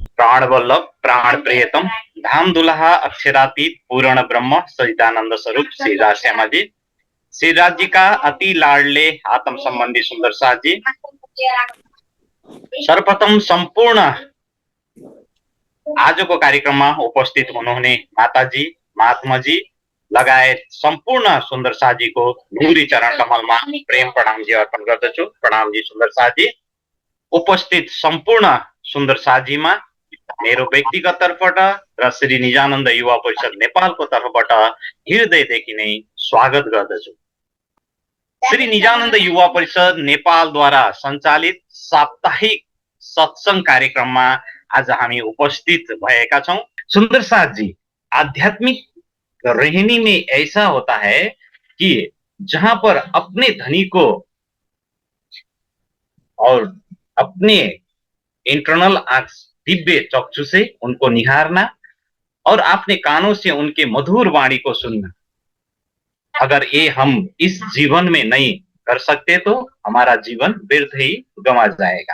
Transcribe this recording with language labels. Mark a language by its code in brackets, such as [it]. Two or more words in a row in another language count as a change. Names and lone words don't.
[hi] प्राण वल्लभ प्राण प्रियतम धाम दुल्हा अक्षरातीत पूर्ण ब्रह्म सचिदानंद स्वरूप श्री राज श्यामा जी, श्री राज जी का अति लाडले आत्म संबंधी सुंदर साथ जी, [ne] सर्वप्रथम सम्पूर्ण आजको कार्यक्रममा उपस्थित हुनुहुने माताजी महात्माजी लगायत सम्पूर्ण सुन्दर साथीको नुरी चरण कमलमा प्रेम प्रणामजी अर्पण गर्दछु। प्रणामजी सुन्दर साथी। उपस्थित सम्पूर्ण सुन्दर साथीमा मेरो व्यक्तिगत तर्फबाट र श्री निजानन्द युवा परिषद नेपालको तर्फबाट हृदयदेखि नै स्वागत गर्दछु। श्री निजानन्द युवा परिषद नेपालद्वारा सञ्चालित साप्ताहिक सत्संग कार्यक्रममा आज हामी उपस्थित भएका छौं। [hi] सुन्दर साथ जी, आध्यात्मिक रहनी में ऐसा होता है कि जहां पर अपने धनी को और अपने इंटरनल आंख दिव्य चक्षु से उनको निहारना और अपने कानों से उनके मधुर वाणी को सुनना, अगर ये हम इस जीवन में नहीं कर सकते तो हमारा जीवन व्यर्थ ही गंवा जाएगा।